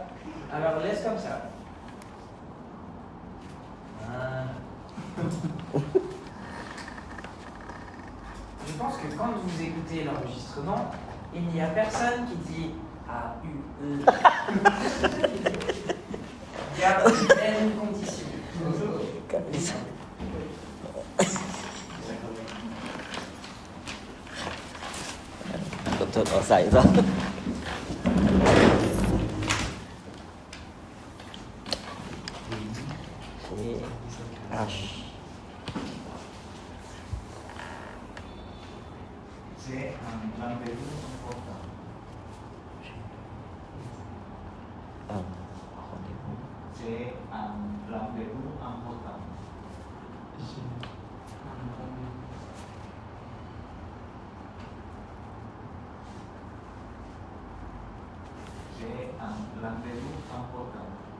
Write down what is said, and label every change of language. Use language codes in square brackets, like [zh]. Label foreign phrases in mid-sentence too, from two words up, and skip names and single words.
[fr] Alors laisse comme ça. Voilà. Je pense que quand vous écoutez l'enregistrement, il n'y a personne qui dit A-U-E. Garde les mêmes conditions. Tôi có xảy ra. Ash. C'est un rendez-vous important. Rendez-vous. C'est un rendez-vous important. C'est un rendez-vous important.